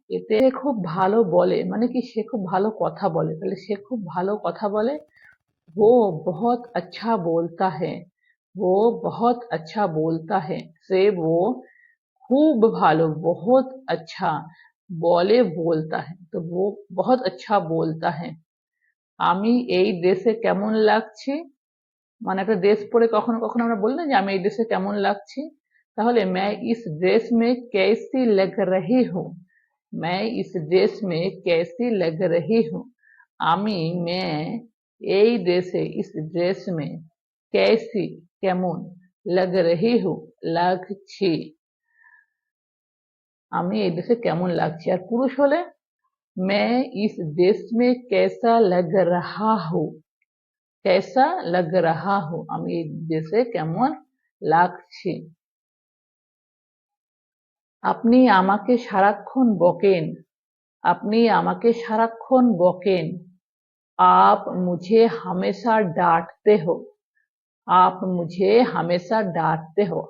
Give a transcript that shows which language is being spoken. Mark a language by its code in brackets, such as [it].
[bn] এতে সে খুব ভালো বলে, মানে কি সে খুব ভালো কথা বলে, তাহলে সে খুব ভালো কথা বলে। [hi] वो बहुत अच्छा बोलता है। वो बहुत अच्छा बोलता है से वो खूब [bn] ভালো, [hi] बहुत अच्छा বলে बोलता है, तो वो बहुत अच्छा बोलता है। [bn] আমি এই দেশে কেমন লাগছে, মানে একটা ড্রেস পরে কখনো কখনো আমরা বলি না যে আমি এই ড্রেসে কেমন লাগছি, তাহলে [hi] मैं इस ड्रेस में कैसी लग रही हूँ। मैं इस ड्रेस में कैसी लग रही हूँ। [bn] আমি এই ড্রেসে [hi] इस ड्रेस में कैसी [bn] কেমন [hi] लग रही हूँ [bn] লাগছি, আমি এই ড্রেসে কেমন লাগছে। আর পুরুষ হলে [hi] मैं इस ड्रेस में कैसा लग रहा हूँ। कैसा लग रहा हूँ, [bn] আমি এই ড্রেসে কেমন লাগছে। আপনি আমাকে সারাক্ষণ বকেন। আপনি আমাকে সারাক্ষণ বকেন। [hi] आप मुझे हमेशा डांटते हो। आप मुझे हमेशा डांटते हो।